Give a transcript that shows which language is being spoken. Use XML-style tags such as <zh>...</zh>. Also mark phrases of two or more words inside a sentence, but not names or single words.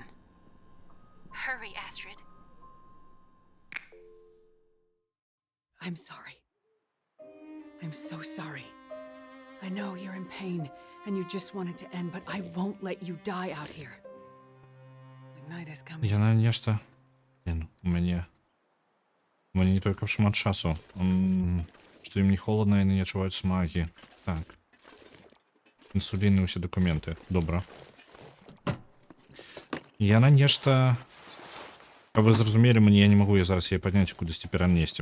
<en>Hurry, Astrid. I'm sorry. I'm so sorry. I know you're in pain, and you just want it to end, but I won't let you die out here. The night is coming.</en> <be>Яна нешта... У мяне не только шмат часу. Што ім не холодна, яны не адчуваюць смагі. Так. Інсулін і ўсе дакументы. Добра. Яна нешта... Каб вы зразумелі, я не магу зараз яе падняць і кудысьці перанесці.</be>